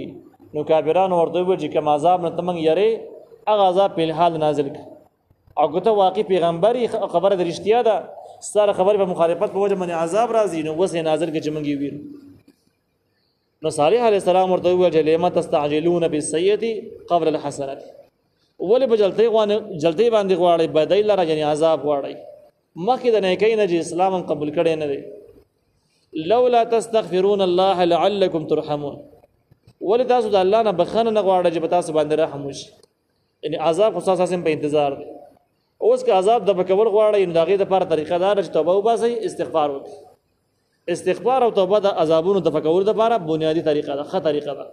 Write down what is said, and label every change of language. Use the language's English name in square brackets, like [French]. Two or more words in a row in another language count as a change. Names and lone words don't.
[Pashto] نو کافرانو ورته وویل چې کوم عذاب نه ته موږ یری، هغه عذاب په الحال نازل کړه. او که ته واقعي پیغمبري خبره د رښتیا ده، ستا خبرې په مخالفت په وجه باندې عذاب راځي، نو اوس یې نازل کړه چې موږ یې وینو. نو صالح علیه السلام ورته وویل چې [Arabic] لم تستعجلون بالسیئة قبل الحسنة، [Pashto] ولې په جلدۍ باندې غواړئ بدۍ لره، یعنې عذاب غواړئ مخکې د نیکۍ نه چې اسلام هم قبول کړی نه دی. [Arabic] لولا تستغفرون الله لعلكم ترحمون، [Pashto] ولې تاسو د الله نه بخښنه نه غواړئ چې په تاسو باندې رحم وشي، یعنې عذاب خو ستاسو په انتظار دی. اوس که عذاب د بکول غواړئ، نو د هغې دپاره طریقه دا ده چې توبه وباسئ، استغفار وکړئ. استغفار او توبه د عذابونو د فکولو لپاره بنیادي طریقه ده، ښه طریقه ده.